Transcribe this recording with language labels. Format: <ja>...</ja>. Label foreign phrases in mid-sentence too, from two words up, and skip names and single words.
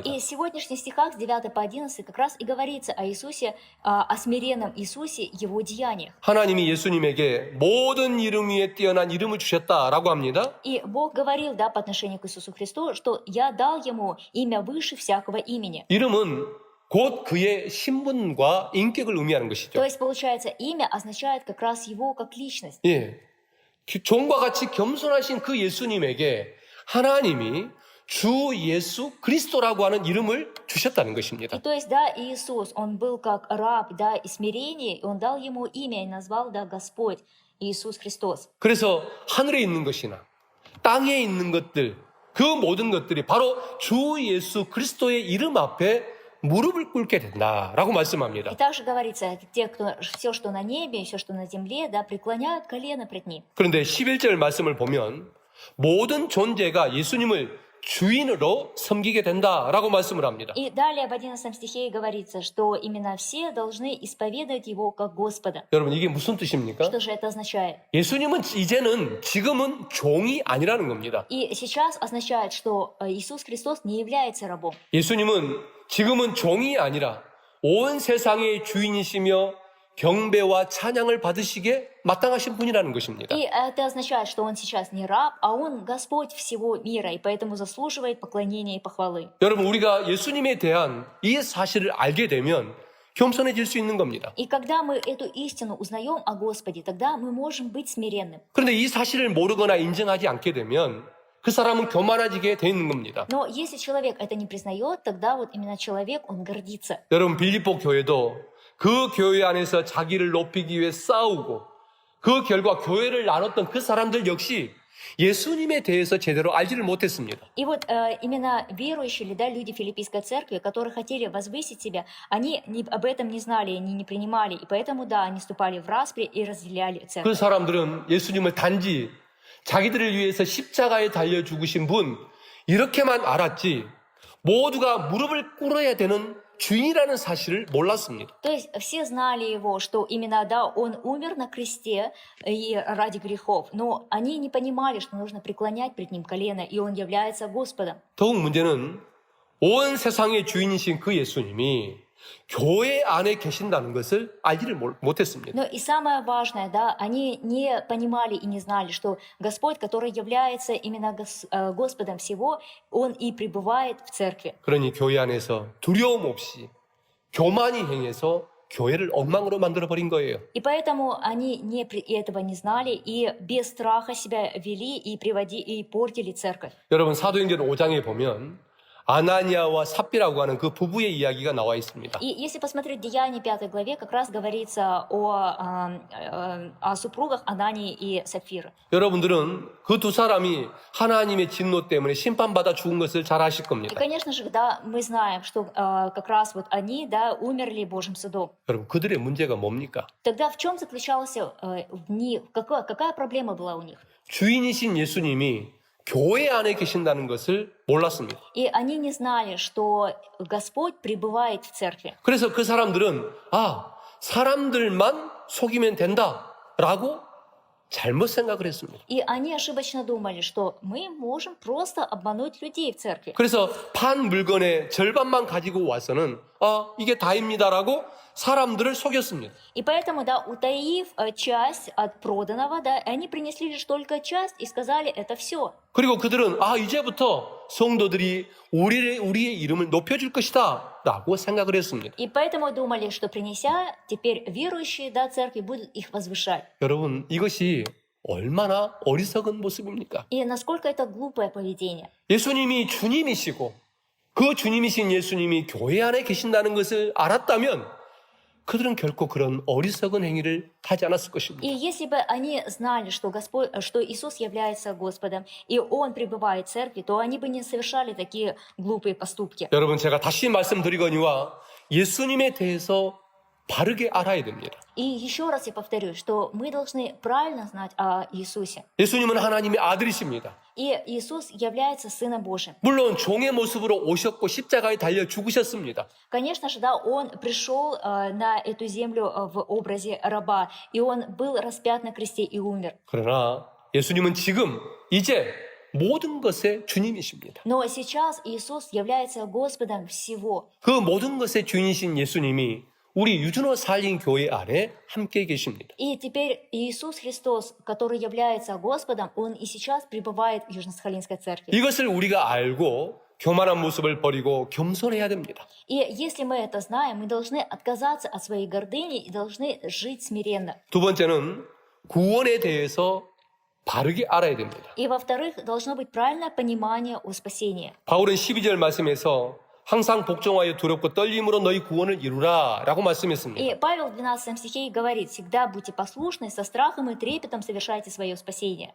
<ru>И в сегодняшних стихах с 9 по 11 как раз и говорится о Иисусе, о смиренном Иисусе, Его деяниях.</ru> <ko>하나님이 예수님에게 모든 이름 위에 뛰어난 이름을 주셨다라고 합니다.</ko> <ru>И Бог говорил, да, по отношению к Иисусу Христу, что «Я дал Ему имя выше всякого имени».</ru> <ko>이름은 곧 그의 신분과 인격을 의미하는 것이죠.</ko> <ru>То есть, получается, имя означает как раз Его как личность.</ru> <ko>예, 종과 같이 겸손하신 그 예수님에게 하나님이 주 예수 그리스도라고 하는 이름을 주셨다는 것입니다.</ko> <ru>И то есть, да, Иисус, Он был как раб, да, и смирение, и Он дал Ему имя и назвал, да, Господь, Иисус Христос.</ru> <ko>그래서 하늘에 있는 것이나 땅에 있는 것들, 그 모든 것들이 바로 주 예수 그리스도의 이름 앞에 무릎을 꿇게 된다라고 말씀합니다.</ko> <ru>И также говорится, все, что на небе, и все, что на земле, да, преклоняют колено пред Ним.</ru> <ko>그런데 11절 말씀을 보면 모든 존재가 예수님을 주인으로 섬기게 된다라고 말씀을 합니다.</ko> <ru>И далее в 11 стихе говорится, что именно все должны исповедовать Его как Господа.</ru> <ko>여러분 이게 무슨 뜻입니까?</ko> <ru>Что же это означает?</ru> <ko>예수님은 지금은 종이 아니라는 겁니다.</ko> <ru>И сейчас означает, что Иисус Христос не является рабом.</ru> <ko>예수님은 지금은 종이 아니라 온 세상의 주인이시며 경배와 찬양을 받으시기에 마땅하신 분이라는 것입니다.</ko> <ru>И это означает, что Он сейчас не раб, а Он Господь всего мира, и поэтому заслуживает поклонения и похвалы.</ru> <ko>여러분 우리가 예수님에 대한 이 사실을 알게 되면 겸손해질 수 있는 겁니다.</ko> <ru>И когда мы эту истину узнаем о Господе, тогда мы можем быть смиренным.</ru> <ko>그런데 이 사실을 모르거나 인정하지 않게 되면 그 사람은 교만해지게 돼 있는 겁니다.</ko> <ru>Но если человек это не признает, тогда вот именно человек, он гордится.</ru> <ko>여러분 빌립보 교회도 그 교회 안에서 자기를 높이기 위해 싸우고 그 결과 교회를 나눴던 그 사람들 역시 예수님에 대해서 제대로 알지를 못했습니다.</ko> <ru>И вот именно верующие, да, люди Филиппийской церкви, которые хотели возвысить себя, они об этом не знали, они не принимали, и поэтому, да, они вступали в распри и разделяли</ru> <ko>그</ko> <ru>церковь.</ru> <ko>사람들은 예수님을 단지 자기들을 위해서 십자가에 달려 죽으신 분 이렇게만 알았지 모두가 무릎을 꿇어야 되는 주인이라는 사실을 몰랐습니다.</ko> <ru>То есть все знали его, что именно, да, он умер на кресте и ради грехов, но они не понимали, что нужно преклонять пред ним колено, и он является Господом.</ru> <ko>더욱 문제는 온 세상의 주인이신 그 예수님이 교회 안에 계신다는 것을 알지를 못했습니다.</ko> <ru>Но и самое важное, да, они не понимали и не знали, что Господь, который является именно Господом всего, Он и пребывает в церкви.</ru> <ko>그러니 교회 안에서 두려움 없이 교만이 행해서 교회를 엉망으로 만들어버린 거예요.</ko> <ru>И поэтому они этого не знали и без страха себя вели и портили церковь.</ru> <ko>여러분 사도행전 5장에 보면 아나니아와 삽비라고 하는 그 부부의 이야기가 나와 있습니다.</ko> <ru>И если посмотреть Деяния 5 главе, как раз говорится о супругах Анании и Сапфиры.</ru> <ko>여러분들은 그 두 사람이 하나님의 진노 때문에 심판받아 죽은 것을 잘 아실</ko> <ru>И,</ru> <ko>겁니다.</ko> <ru>конечно же, да, мы знаем, что как раз вот они, да, умерли Божьим судом.</ru> <ko>여러분 그들의 문제가 뭡니까?</ko> <ru>Тогда в чем заключалась какая проблема была у них?</ru> <ko>주인이신 예수님이 교회 안에 계신다는 것을 몰랐습니다.</ko> <ru>И они не знали, что Господь пребывает в церкви.</ru> <ko>그래서 그 사람들은 사람들만 속이면 된다라고 잘못 생각을 했습니다.</ko> <ru>И они ошибочно думали, что мы можем просто обмануть людей в церкви.</ru> <ko>그래서 판 물건의 절반만 가지고 와서는 이게 다입니다라고 사람들을 속였습니다.</ko> <ru>И поэтому, да, утаив часть от проданного, да, они принесли лишь только часть и сказали, это все.</ru> <ko>그리고 그들은 이제부터 성도들이 우리의 이름을 높여줄 것이다 라고 생각을 했습니다.</ko> <ru>И поэтому думали, что принеся, теперь верующие, да, церкви будут их возвышать.</ru> <ko>여러분 이것이 얼마나 어리석은 모습입니까?</ko> <ru>И насколько это глупое поведение.</ru> <ko>예수님이 주님이시고 그 주님이신 예수님이 교회 안에 계신다는 것을 알았다면 그들은 결코 그런 어리석은 행위를 하지 않았을 것입니다.</ko> <ru>И если бы они знали, что Иисус является Господом, и Он пребывает в церкви, то они бы не совершали такие глупые поступки.</ru> <ko>여러분 제가 다시 말씀드리거니와 예수님에 대해서 바르게 알아야 됩니다.</ko> <ru>И еще раз я повторю, что мы должны правильно знать о Иисусе.</ru> <ko>예수님은 하나님의 아들이십니다.</ko> <ru>И Иисус является Сыном Божьим.</ru> <ko>물론 종의 모습으로 오셨고 십자가에 달려 죽으셨습니다.</ko> <ru>Конечно же, да, Он пришел на эту землю в образе раба, и Он был распят на кресте и умер.</ru> <ko>그러나 예수님은 지금 이제 모든 것의 주님이십니다.</ko> <ru>Но сейчас Иисус является Господом всего.</ru> <ko>그 모든 것의 주인이신 예수님이 우리 유준호 살린 교회 안에 함께 계십니다.</ko> <ru>И теперь Иисус Христос, который является Господом, Он и сейчас пребывает в Южно-Сахалинской церкви.</ru> <ko>이것을 우리가 알고 교만한 모습을 버리고 겸손해야 됩니다.</ko> <ru>И если мы это знаем, мы должны отказаться от своей гордыни и должны жить смиренно.</ru> <ko>두 번째는 구원에 대해서 바르게 알아야 됩니다.</ko> <ru>И во-вторых, должно быть правильное понимание о спасении.</ru> <ko>바울은 12절 말씀에서 항상 복종하여 두렵고 떨림으로 너희 구원을 이루라 라고 말씀했습니다.</ko> <ru>И Павел в 12 стихе говорит: «Всегда будьте послушны, со страхом и трепетом совершайте свое спасение».</ru>